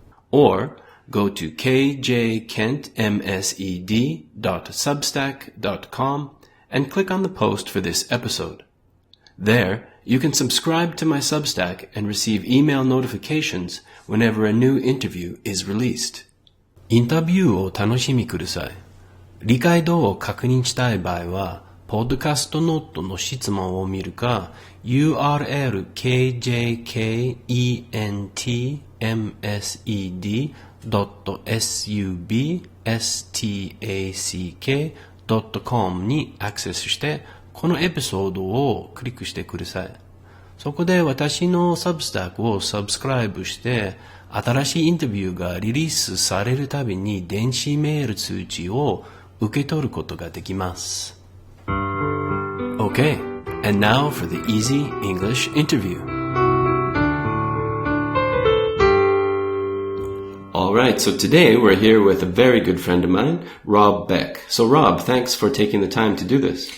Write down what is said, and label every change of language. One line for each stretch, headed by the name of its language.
English: Or go to kjkentmsed.substack.com and click on the post for this episode. There, you can subscribe to my Substack and receive email notifications whenever a new interview is released.
Japanese: インタビューを楽しみください。理解度を確認したい場合は、ポッドキャストノートの質問を見るか、URL kjkentmsed.substack.com にアクセスして、このエピソードをクリックしてください。そこで私のサブスタックをサブスクライブして、新しいインタビューがリリースされるたびに電子メール通知を受け取ることができます。
English: Okay, and now for the easy English interview. All right, so today we're here with a very good friend of mine, Rob Beck. So Rob, thanks for taking the time to do this.